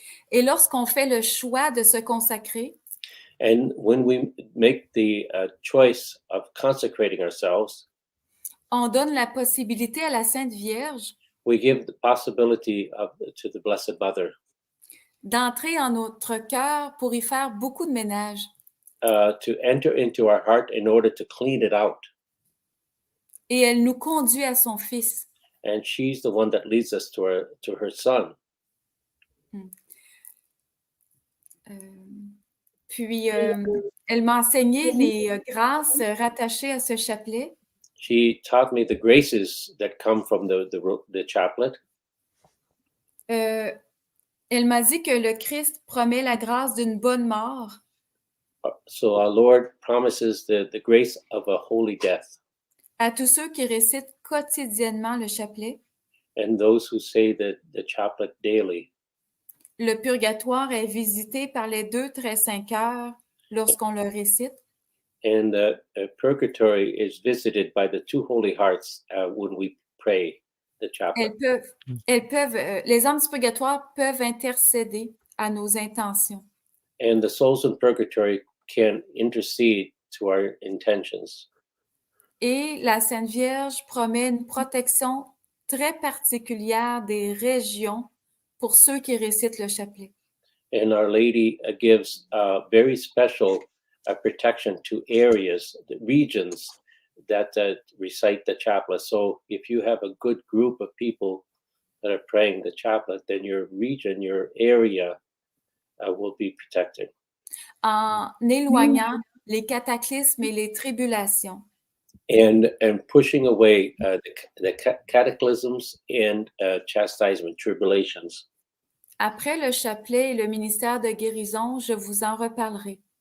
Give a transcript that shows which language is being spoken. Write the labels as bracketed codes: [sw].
[fr] Et lorsqu'on fait le choix de se consacrer, [en] and when we make the choice of consecrating ourselves, [fr] on donne la possibilité à la Sainte Vierge [en] we give the possibility to the Blessed Mother [fr] d'entrer en notre cœur pour y faire beaucoup de ménage. [en] To enter into our heart in order to clean it out. [fr] Et elle nous conduit à son Fils. [en] And she's the one that leads us to her Son. [fr] Puis, elle m'a enseigné les grâces rattachées à ce chapelet. [en] She taught me the graces that come from the chaplet. [fr] Elle m'a dit que le Christ promet la grâce d'une bonne mort. [en] So our Lord promises the grace of a holy death. [fr] À tous ceux qui récitent quotidiennement le chapelet. [en] And those who say the chaplet daily. [fr] Le purgatoire est visité par les 2 très saints cœurs lorsqu'on le récite. [en] And purgatory is visited by the 2 holy hearts when we pray the chaplet. [fr] Les âmes du purgatoire peuvent intercéder à nos intentions. [en] And the souls in purgatory can intercede to our intentions. [fr] Et la Sainte Vierge promet une protection très particulière des régions pour ceux qui récitent le chapelet. [en] And Our Lady gives very special protection to areas, the regions that recite the chaplet. So if you have a good group of people that are praying the chaplet, then your region, your area will be protected. [fr] En éloignant les cataclysmes et les tribulations. [en] And pushing away the cataclysms and chastisement, tribulations. [fr] Après le chapelet et le ministère de guérison, je vous en reparlerai.